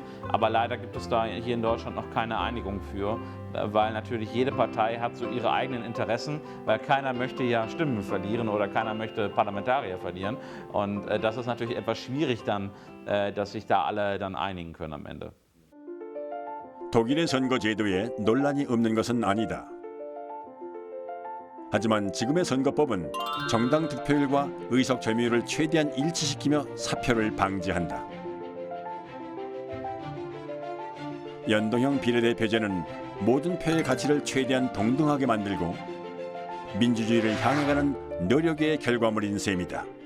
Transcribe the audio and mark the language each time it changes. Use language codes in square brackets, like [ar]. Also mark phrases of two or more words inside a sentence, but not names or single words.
[de] Aber leider gibt es da hier in Deutschland noch keine Einigung für, weil natürlich jede Partei hat so ihre eigenen Interessen, weil keiner möchte ja Stimmen verlieren oder keiner möchte Parlamentarier verlieren. Und das ist natürlich etwas schwierig dann, dass sich da alle dann einigen können am Ende. [ko] 독일의 선거 제도에 논란이 없는 것은 아니다. 하지만 지금의 선거법은 정당 득표율과 의석 점유율을 최대한 일치시키며 사표를 방지한다. 연동형 비례대표제는 모든 표의 가치를 최대한 동등하게 만들고 민주주의를 향해 가는 노력의 결과물인 셈이다.